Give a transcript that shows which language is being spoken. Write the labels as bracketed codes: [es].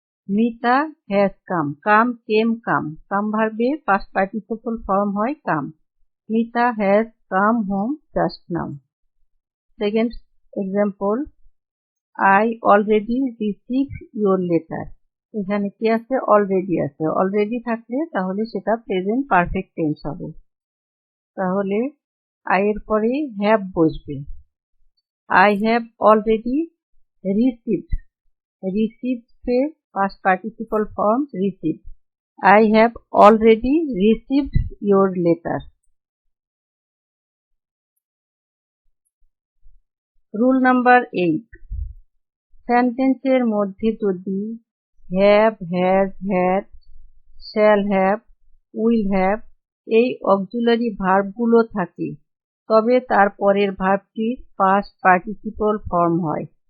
[en] Mita has come, [bn] কাম কেম কাম, কাম ভার্বের past participle form হয় কাম। [en] Mita has come home just now. Second example, I already received your letter। [bn] এখানে কি আছে? Already আছে, অলরেডি থাকলে তাহলে সেটা প্রেজেন্ট পারফেক্ট টেন্স হবে, তাহলে I এর পরে হ্যাভ বসবে। [en] I have already received, received এর past participle form received। I have already received your letter। [bn] Rule number 8, সেন্টেন্সের মধ্যে যদি have, has, had, shall have, will have এই অক্সিলারি ভার্বগুলো থাকে তবে তার পরের ভার্বটির পাস্ট পার্টিসিপল ফর্ম হয়।